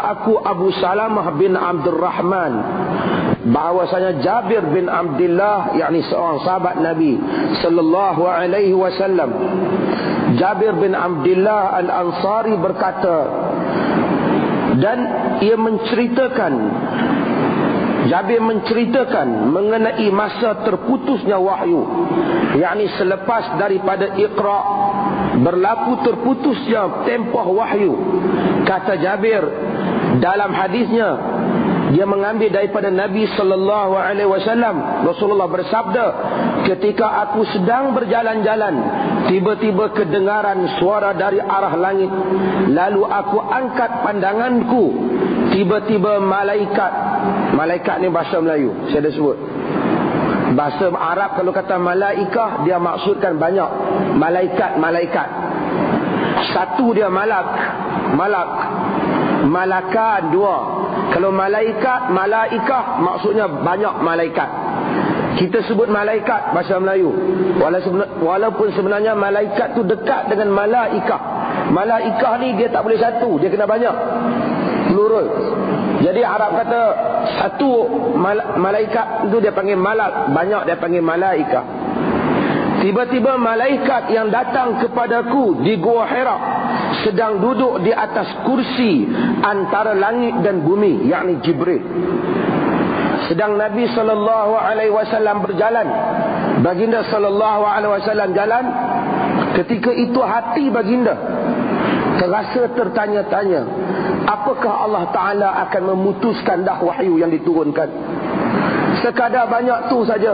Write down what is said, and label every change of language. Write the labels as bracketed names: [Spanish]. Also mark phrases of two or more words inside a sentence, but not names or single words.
[Malay] aku Abu Salamah bin Abdurrahman bahawasanya Jabir bin Abdullah, yakni seorang sahabat Nabi [Arabic] صلى الله عليه وسلم, [Malay] Jabir bin Abdullah Al-Ansari berkata, dan ia menceritakan, Jabir menceritakan mengenai masa terputusnya wahyu, yakni selepas daripada Iqra berlaku terputusnya tempoh wahyu. Kata Jabir dalam hadisnya, dia mengambil daripada Nabi [Arabic] صلى الله عليه وسلم, [Malay] Rasulullah bersabda, ketika aku sedang berjalan-jalan, tiba-tiba kedengaran suara dari arah langit, lalu aku angkat pandanganku, tiba-tiba malaikat ni bahasa Melayu, saya dah sebut. Bahasa Arab kalau kata malaikah, dia maksudkan banyak. Malaikat. Satu dia malak. Malakan dua. Kalau malaikah maksudnya banyak malaikat. Kita sebut malaikat bahasa Melayu, walaupun sebenarnya malaikat tu dekat dengan malaikah. Malaikah ni dia tak boleh satu, dia kena banyak, plural. Jadi Arab kata satu malaikat itu dia panggil malak, banyak dia panggil malaikah. Tiba-tiba malaikat yang datang kepadaku di Gua Hira sedang duduk di atas kursi antara langit dan bumi, yakni Jibril. Sedang Nabi [Arabic] صلى الله عليه وسلم [Malay] berjalan, baginda [Arabic] صلى الله عليه وسلم [Malay] jalan. Ketika itu hati baginda terasa tertanya-tanya, apakah Allah Ta'ala akan memutuskan dah wahyu yang diturunkan? Sekadar banyak tu saja.